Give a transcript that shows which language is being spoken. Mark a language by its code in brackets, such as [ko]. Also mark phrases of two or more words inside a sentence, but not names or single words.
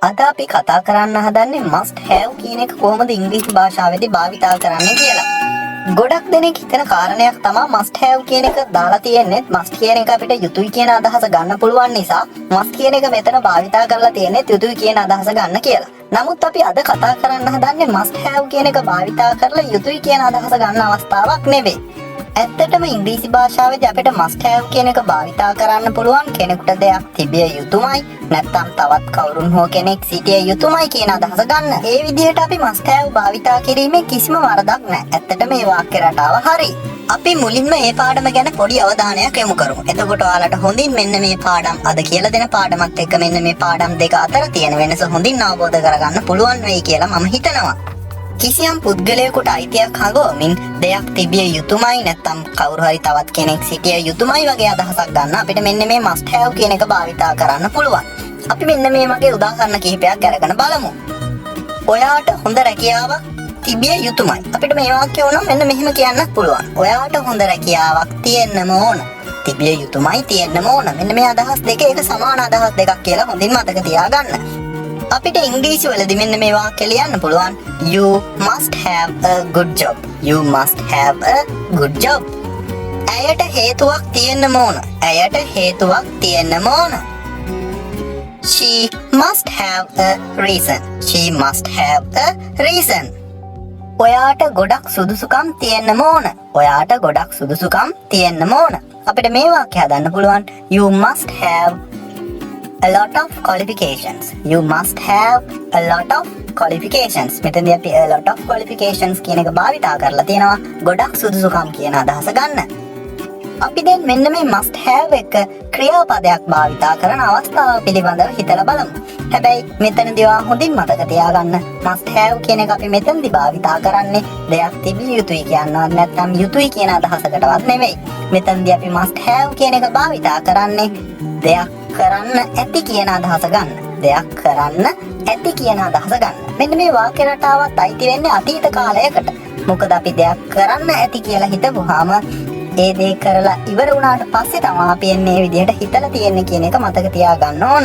[si] අපි කතා කරන්න හදන්නේ [en] must have [si] කියන එක කොහොමද ඉංග්‍රීසි භාෂාවේදී භාවිතා කරන්නේ කියලා. ගොඩක් දෙනෙක් හිතන කාරණයක් තමයි [en] must have [si] කියන එක දාලා තියෙන්නේ. must කියන එක අපිට යුතුයි කියන අදහස ගන්න පුළුවන් නිසා must කියන එක මෙතන භාවිතා කරලා තියෙන්නේ යුතුයි කියන අදහස ගන්න කියලා. නමුත් අපි අද කතා කරන්න හදන්නේ [en] must have [si] කියන එක භාවිතා කරලා යුතුයි කියන අදහස ගන්න අවස්ථාවක් නෙවෙයි. ඇත්තටම ඉංග්‍රීසි භාෂාවේදී අපිට [en] must have [si] කියන එක භාවිතා කරන්න පුළුවන් කෙනෙකුට දෙයක් තිබිය යුතුමයි නැත්නම් තවත් කවුරුන් හෝ කෙනෙක් සිටිය යුතුමයි කියන අදහස ගන්න. ඒ විදිහට අපි [en] must have [si] භාවිතා කිරීමේ කිසිම වරදක් නැහැ. ඇත්තටම මේ වාක්‍ය රටාව හරි. අපි මුලින්ම මේ පාඩම ගැන පොඩි අවධානයක් යොමු කරමු. එතකොට ඔයාලට හොඳින් මෙන්න මේ පාඩම් අද කියලා දෙන පාඩමත් එක්ක මෙන්න මේ පාඩම් දෙක අතර තියෙන වෙනස හොඳින් අවබෝධ කරගන්න පුළුවන් වෙයි කියලා මම හිතනවා. කිසියම් පුද්ගලයෙකුට අයිතියක් හඟවමින් දෙයක් තිබිය යුතුමයි නැත්නම් කවුරු හරි තවත් කෙනෙක් සිටිය යුතුමයි වගේ අදහසක් ගන්න අපිට මෙන්න මේ [en] must have [si] කියන එක භාවිතා කරන්න පුළුවන්. අපි මෙන්න මේ වගේ උදාහරණ කිහිපයක් අරගෙන බලමු. ඔයාට හොඳ රැකියාවක් තිබිය යුතුමයි. අපිට මේ වාක්‍ය උනම් මෙන්න මෙහෙම කියන්නත් පුළුවන්. ඔයාට හොඳ රැකියාවක් තියෙන්නම ඕන. තිබිය යුතුමයි තියෙන්නම ඕන. මෙන්න මේ අදහස් දෙක එක සමාන අදහස් දෙකක් කියලා හොඳින් මතක තියාගන්න. අපිට ඉංග්‍රීසි වලදී මෙන්න මේ වාක්‍ය ලියන්න පුළුවන්. [en] You must have a good job. You must have a good job. [si] ඇයට හේතුවක් තියෙන්නම ඕන. ඇයට හේතුවක් තියෙන්නම ඕන. [en] She must have a reason. She must have a reason. [si] ඔයාට ගොඩක් සුදුසුකම් තියෙන්නම ඕන. ඔයාට ගොඩක් සුදුසුකම් තියෙන්නම ඕන. අපිට මේ වාක්‍ය හදන්න පුළුවන්. [en] You must have a lot of qualifications. You must have a lot of qualifications. [si] මෙතනදී අපි [en] a lot of qualifications [si] කියන එක භාවිතා කරලා තියෙනවා ගොඩක් සුදුසුකම් කියන අදහස ගන්න. අපි දැන් මෙන්න මේ [en] must have [si] එක ක්‍රියාපදයක් භාවිතා කරන අවස්ථාව පිළිබඳව හිතලා බලමු. හැබැයි මෙතනදී ඔයා හොඳින් මතක තියාගන්න [en] must have [si] කියන එක අපි මෙතනදී භාවිතා කරන්නේ දෙයක් තිබිය යුතුයි කියනවත් නැත්නම් යුතුයි කියන අදහසකටවත් නෙමෙයි. මෙතනදී අපි [en] must have [si] කියන එක භාවිතා කරන්නේ දෙයක් කරන්න ඇති කියන අදහස ගන්න. දෙයක් කරන්න ඇති කියන අදහස ගන්න. මෙන්න මේ වාක්‍ය රටාවත් අයිති වෙන්නේ අතීත කාලයකට. මොකද අපි දෙයක් කරන්න ඇති කියලා හිතපුවාම ඒ දේ කරලා ඉවර වුණාට පස්සේ තමයි අපි එන්නේ මේ විදිහට හිතලා තියෙන්නේ කියන එක මතක තියාගන්න ඕන.